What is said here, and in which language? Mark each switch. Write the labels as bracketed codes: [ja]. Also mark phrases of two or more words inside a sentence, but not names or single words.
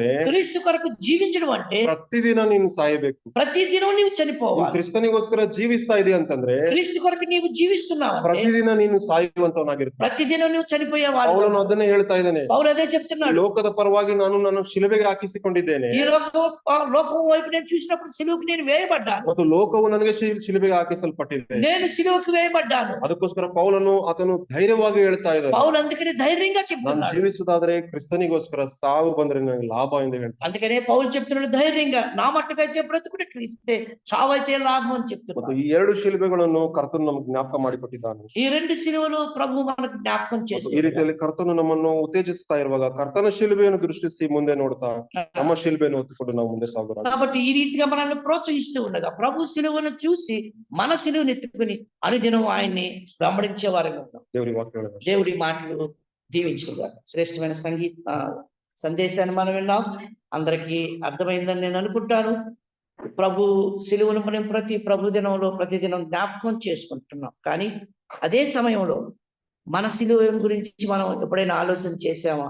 [te] క్రీస్తు కొరకు జీవించడం అంటే [kn] ಪ್ರತಿದಿನ ನೀನು ಸಾಯಬೇಕು. [te] ప్రతిదినం నీవు చనిపోవాలి. [kn] ಕ್ರಿಸ್ತನಿಗೋಸ್ಕರ ಜೀವಿಸ್ತಾ ಇದೆ ಅಂತಂದ್ರೆ, [te] క్రీస్తు కొరకు నీవు జీవిస్తున్నావు, [kn] ಪ್ರತಿದಿನ ನೀನು ಸಾಯುವಂತವನಾಗಿರ್ತಾನೆ. [te] ప్రతిదినం నువ్వు చనిపోయేవాడు. [kn] ಪೌಲನು ಅದನ್ನೇ ಹೇಳ್ತಾ ಇದ್ದಾನೆ. [te] పౌలు అదే చెప్తున్నాడు. [kn] ಲೋಕದ ಪರವಾಗಿ ನಾನು ಶಿಲುಬೆಗೆ ಹಾಕಿಸಿಕೊಂಡಿದ್ದೇನೆ. [te] ఈ లోకం వైపు నేను చూసినప్పుడు సిలువకు నేను వేయబడ్డాను. [kn] ಮತ್ತು ಲೋಕವು ನನಗೆ ಶಿಲುಬೆಗೆ ಹಾಕಿಸಲ್ಪಟ್ಟಿದೆ. [te] నేను సిలువకు వేయబడ్డాను. [kn] ಅದಕ್ಕೋಸ್ಕರ ಪೌಲನು ಆತನು ಧೈರ್ಯವಾಗಿ ಹೇಳ್ತಾ ಇದ್ದಾನೆ. [te] పౌలు అందుకని ధైర్యంగా [kn] ನಾನು [te] చెప్తున్నాడు. [kn] ಜೀವಿಸುವುದಾದ್ರೆ ಕ್ರಿಸ್ತನಿಗೋಸ್ಕರ, ಸಾವು ಬಂದ್ರೆ ನನಗೆ ಲಾಭ ಎಂದು ಹೇಳ್ತಾನೆ. [te] అందుకనే పౌలు చెప్తున్నాడు ధైర్యంగా, నా మట్టుకైతే బ్రతుకుట క్రీస్తే, చావైతే లాభం అని [kn] ಮತ್ತು [te] చెప్తున్నాడు. [kn] ಈ ಎರಡು ಶಿಲುಬೆಗಳನ್ನು ಕರ್ತನು ನಮ್ಗೆ ಜ್ಞಾಪಕ ಮಾಡಿಕೊಟ್ಟಿದ್ದಾನೆ. [te] ఈ రెండు సిలువలు ప్రభు మనకు జ్ఞాపకం [kn] ಈ [te] చేస్తున్నాడు. [kn] ರೀತಿಯಲ್ಲಿ ಕರ್ತನು ನಮ್ಮನ್ನು ಉತ್ತೇಜಿಸ್ತಾ ಇರುವಾಗ, ಕರ್ತನ ಶಿಲುಬೆಯನ್ನು ದೃಷ್ಟಿಸಿ ಮುಂದೆ ನೋಡ್ತಾ, ನಮ್ಮ ಶಿಲುಬೆಯನ್ನು ಹೊತ್ತುಕೊಂಡು ನಾವು ಮುಂದೆ ಸಾಗೋಣ. [te] కాబట్టి ఈ రీతిగా మనల్ని ప్రోత్సహిస్తూ ఉండగా, ప్రభు సిలువను చూసి మన సిలువను ఎత్తుకుని అనుదినం ఆయన్ని వెంబడించే వారిగా ఉంటాం. [kn] ದೇವರಿಗೆ ವಾಕ್ಯ [te] దేవుడి మాటలు దీవించుగా. శ్రేష్టమైన సందేశాన్ని మనం విన్నాం. అందరికీ అర్థమైందని నేను అనుకుంటాను. ప్రభు సిలువను మనం ప్రభు దినంలో ప్రతిదినం జ్ఞాపకం చేసుకుంటున్నాం. కానీ అదే సమయంలో మన సిలువ గురించి మనం ఎప్పుడైనా ఆలోచన చేసామా?